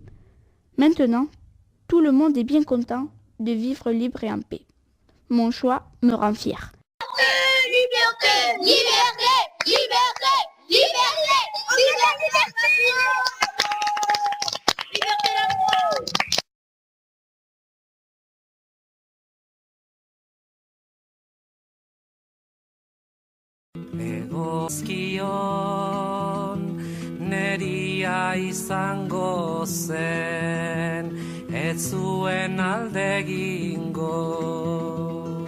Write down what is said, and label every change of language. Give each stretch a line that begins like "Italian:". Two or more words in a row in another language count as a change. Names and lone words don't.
French: Maintenant, tout le monde est bien content de vivre libre et en paix. Mon choix me rend fier. Liberté, liberté, liberté, liberté, liberté, liberté d'amour.
Basque: Egozkion neria izango zen, ez zuen alde egingo.